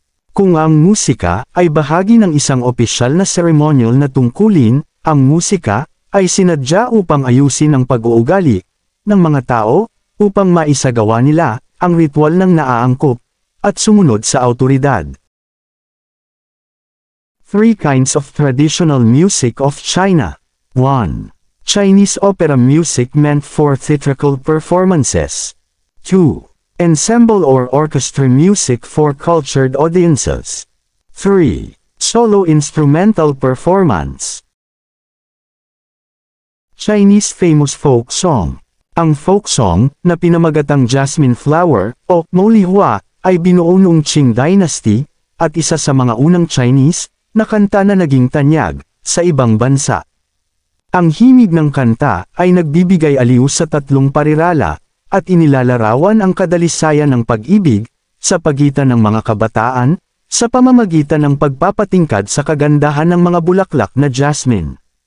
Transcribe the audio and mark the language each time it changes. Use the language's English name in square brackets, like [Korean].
[Filipino] Kung ang musika ay bahagi ng isang opisyal na ceremonial na tungkulin, ang musika ay sinadya upang ayusin ang pag-uugali ng mga tao, upang maisagawa nila ang ritual ng naaangkop at sumunod sa awtoridad. [English] 3 kinds of traditional music of China. 1. Chinese opera music meant for theatrical performances. 2. Ensemble or orchestra music for cultured audiences. 3. Solo instrumental performance. Chinese famous folk song. [Filipino] Ang folk song, na pinamagatang Jasmine Flower, o Molihua, ay binuo noong Qing Dynasty, at isa sa mga unang Chinese, na kanta na naging tanyag, sa ibang bansa. Ang himig ng kanta, ay nagbibigay aliw sa 3 parirala, at inilalarawan ang kadalisayan ng pag-ibig, sa pagitan ng mga kabataan, sa pamamagitan ng pagpapatingkad sa kagandahan ng mga bulaklak na jasmine.